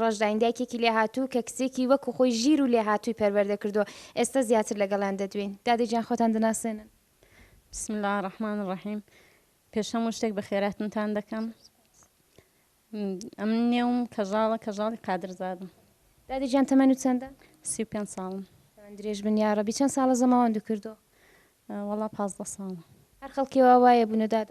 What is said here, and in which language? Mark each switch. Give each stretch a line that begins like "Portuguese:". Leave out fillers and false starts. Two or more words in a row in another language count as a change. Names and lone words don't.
Central Kurdish: ڕۆژداین دایکێکی لێ هاتوو کە کچێکی وەکو خۆی ژیر و لێ هاتووی پەروەردە کردو ئێستا زیاتر لەگەڵان دەدوین. دادەجان خۆتان دەناسێنن.
Arabic: بسم الله الرحمن الرحیم.
Central Kurdish: پێش هەموو شتێک بە خێراتتان دەکەم. ئەم نێوم کەژاڵی قادرزادم. دادەجان تەمەن و چەندە؟ 35 ساڵم. درێژ بن یا ڕەبی چەند ساڵە زەماوەندو کردو؟ وەڵا 15 ساڵە. هەر خەڵکیەوە وایە بوونە دادا؟